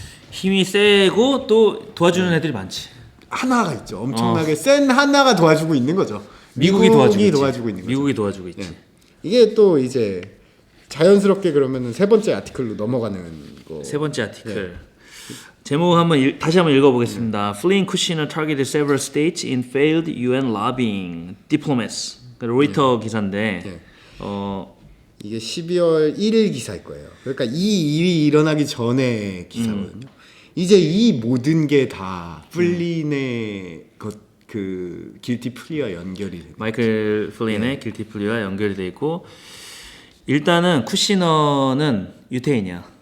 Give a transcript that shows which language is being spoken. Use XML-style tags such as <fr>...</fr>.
<ko>힘이 세고 또 도와주는 애들이 많지. 하나가 있죠. 엄청나게 센 하나가 도와주고 있는 거죠. 미국이 도와주고 있는 거죠. 미국이 도와주고 있지. 예. 이게 또 이제 자연스럽게 그러면은 세 번째 아티클로 넘어가는 거. 세 번째 아티클. 제목 다시 한번 읽어보겠습니다.</ko> <en>Fleeing Kushner targeted several states in failed UN lobbying diplomats.</en> <ko>로이터 기사인데 예. 이게 이게 12월 1일 기사일 거예요. 그러니까 이 일이 일어나기 전에 기사거든요. 이제 이 모든 게 다 플린의 그 길티 플리와 연결이 돼요. 마이클 플린의 길티 플리와 연결이 돼 있고 일단은 쿠시너는 유태인이야.</ko>